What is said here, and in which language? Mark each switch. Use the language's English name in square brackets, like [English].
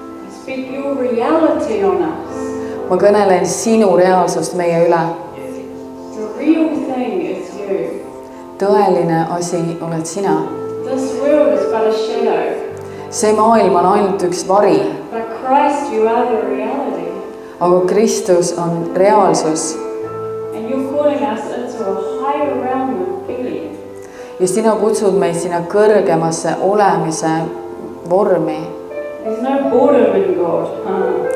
[English] Speak your reality on us. [Estonian] ma kõnelen sinu reaalsust meie üle. [English] The real thing is you. [Estonian] Tõeline asi oled sina. [English] This world is but a shadow. [Estonian] See maailm on ainult üks vari, [English] But Christ, you are the reality. [Estonian] aga Kristus on reaalsus. [English] And you're calling us into a higher realm of being. [Estonian] Ja sina kutsud meid sinna kõrgemasse olemise vormi. [English] There's no boredom in God.